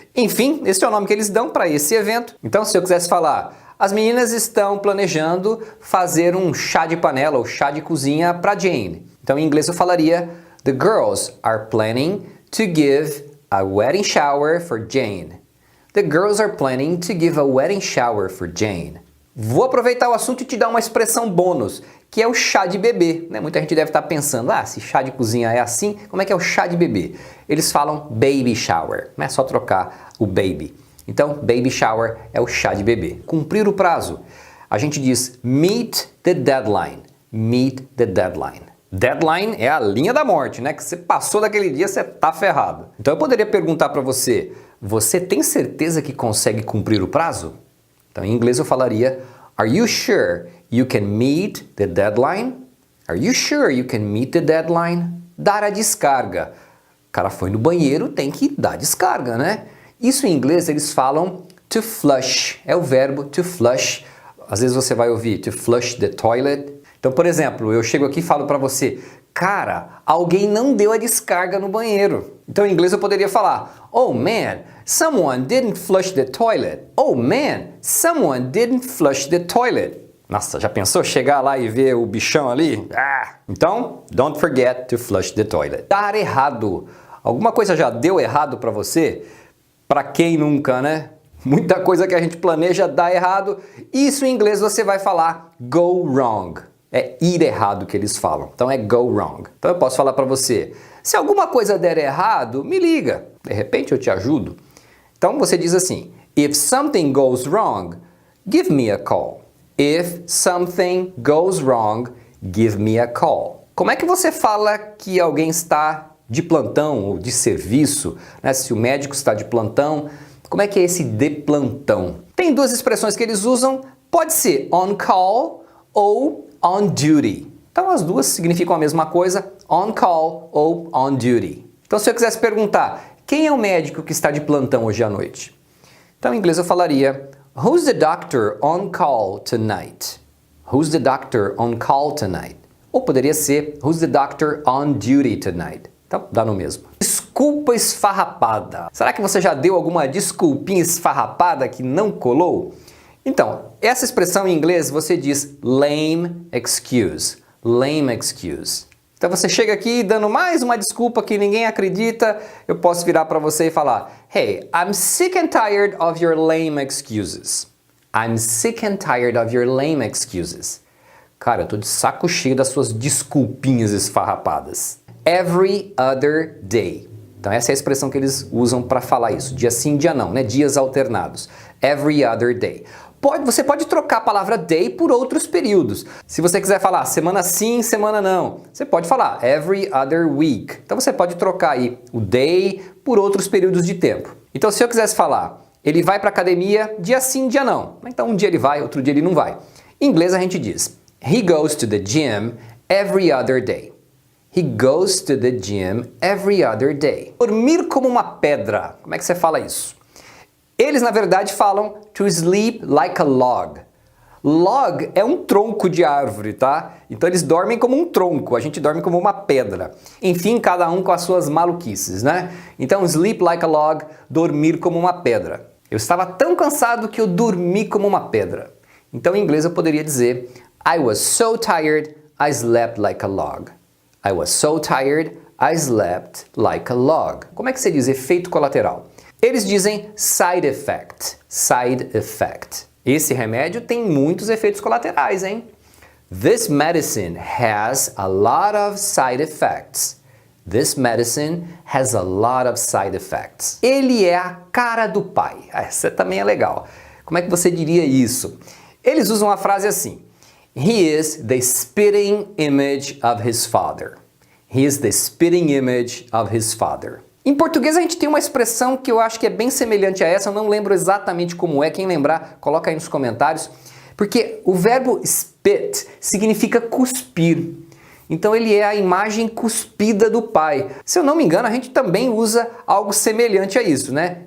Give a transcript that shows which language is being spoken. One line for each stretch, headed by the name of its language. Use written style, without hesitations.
Portuguese: Enfim, esse é o nome que eles dão para esse evento. Então, se eu quisesse falar, as meninas estão planejando fazer um chá de panela ou chá de cozinha para Jane. Então, em inglês eu falaria,
English: the girls are planning to give a wedding shower for Jane. The girls are planning to give a wedding shower for Jane.
Portuguese: Vou aproveitar o assunto e te dar uma expressão bônus, que é o chá de bebê, né? Muita gente deve estar pensando, se chá de cozinha é assim, como é que é o chá de bebê? Eles falam baby shower, não é só trocar o baby. Então, baby shower é o chá de bebê. Cumprir o prazo. A gente diz
English: meet the deadline. Meet the deadline.
Portuguese: Deadline é a linha da morte, né? Que você passou daquele dia, você tá ferrado. Então eu poderia perguntar para você, você tem certeza que consegue cumprir o prazo? Então em inglês eu falaria,
English: are you sure you can meet the deadline? Are you sure you can meet the deadline?
Portuguese: Dar a descarga. O cara foi no banheiro, tem que dar descarga, né? Isso em inglês eles falam to flush, é o verbo to flush. Às vezes você vai ouvir to flush the toilet. Então, por exemplo, eu chego aqui e falo para você, cara, alguém não deu a descarga no banheiro. Então, em inglês eu poderia falar,
English: oh man, someone didn't flush the toilet. Oh man, someone didn't flush the toilet.
Portuguese: Nossa, já pensou chegar lá e ver o bichão ali?
English: Então, don't forget to flush the toilet.
Portuguese: Dar errado. Alguma coisa já deu errado para você? Para quem nunca, né? Muita coisa que a gente planeja dá errado. Isso em inglês você vai falar go wrong. É ir errado que eles falam. Então é go wrong. Então eu posso falar para você, se alguma coisa der errado, me liga. De repente eu te ajudo. Então você diz assim,
English: if something goes wrong, give me a call. If something goes wrong, give me a call.
Portuguese: Como é que você fala que alguém está de plantão ou de serviço, né? Se o médico está de plantão, como é que é esse de plantão? Tem duas expressões que eles usam, pode ser on call ou on duty. Então as duas significam a mesma coisa, on call ou on duty. Então se eu quisesse perguntar, quem é o médico que está de plantão hoje à noite? Então em inglês eu falaria,
English: who's the doctor on call tonight? Who's the doctor on call tonight?
Portuguese: Ou poderia ser,
English: who's the doctor on duty tonight?
Portuguese: Então dá no mesmo. Desculpa esfarrapada. Será que você já deu alguma desculpinha esfarrapada que não colou? Então, essa expressão em inglês você diz lame excuse. Lame excuse. Então você chega aqui dando mais uma desculpa que ninguém acredita, eu posso virar para você e falar,
English: hey, I'm sick and tired of your lame excuses. I'm sick and tired of your lame excuses.
Portuguese: Cara, eu tô de saco cheio das suas desculpinhas esfarrapadas. Every other day. Então essa é a expressão que eles usam para falar isso. Dia sim, dia não, né? Dias alternados. Every other day. Você pode trocar a palavra day por outros períodos. Se você quiser falar semana sim, semana não, você pode falar every other week. Então você pode trocar aí o day por outros períodos de tempo. Então se eu quisesse falar, ele vai para a academia dia sim, dia não. Então um dia ele vai, outro dia ele não vai. Em inglês a gente diz,
English: he goes to the gym every other day. He goes to the gym every other day.
Portuguese: Dormir como uma pedra. Como é que você fala isso? Eles, na verdade, falam to sleep like a log. Log é um tronco de árvore, tá? Então eles dormem como um tronco, a gente dorme como uma pedra. Enfim, cada um com as suas maluquices, né? Então, sleep like a log, dormir como uma pedra. Eu estava tão cansado que eu dormi como uma pedra. Então, em inglês eu poderia dizer
English: I was so tired, I slept like a log. I was so tired, I slept like a log.
Portuguese: Como é que você diz efeito colateral? Eles dizem side effect. Side effect. Esse remédio tem muitos efeitos colaterais, hein?
English: This medicine has a lot of side effects. This medicine has a lot of side effects.
Portuguese: Ele é a cara do pai. Essa também é legal. Como é que você diria isso? Eles usam a frase assim.
English: He is the spitting image of his father. He is the spitting image of his father.
Portuguese: Em português a gente tem uma expressão que eu acho que é bem semelhante a essa, eu não lembro exatamente como é, quem lembrar, coloca aí nos comentários, porque o verbo spit significa cuspir. Então ele é a imagem cuspida do pai. Se eu não me engano, a gente também usa algo semelhante a isso, né?